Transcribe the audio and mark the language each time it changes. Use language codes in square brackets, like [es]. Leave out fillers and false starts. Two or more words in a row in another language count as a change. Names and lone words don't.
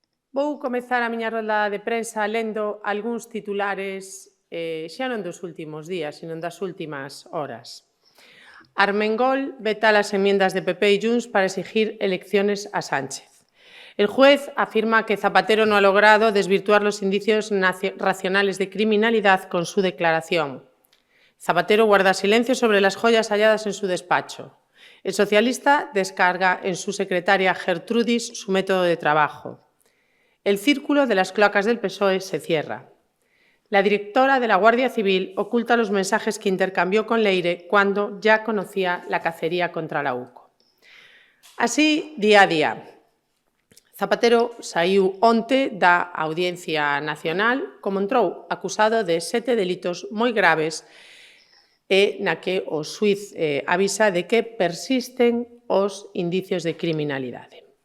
[gl] Vou comezar a miña rolda de prensa lendo algúns titulares xa non dos últimos días, sino das últimas horas. [es] Armengol veta las enmiendas de PP y Junts para exigir elecciones a Sánchez. El juez afirma que Zapatero no ha logrado desvirtuar los indicios racionales de criminalidad con su declaración. Zapatero guarda silencio sobre las joyas halladas en su despacho. El socialista descarga en su secretaria Gertrudis su método de trabajo. El círculo de las cloacas del PSOE se cierra. La directora de la Guardia Civil oculta los mensajes que intercambió con Leire cuando ya conocía la cacería contra la UCO. Así, día a día. [gl] Zapatero saiu onte da Audiencia Nacional como entrou acusado de 7 delitos moi graves e na que o xuiz avisa de que persisten os indicios de criminalidade.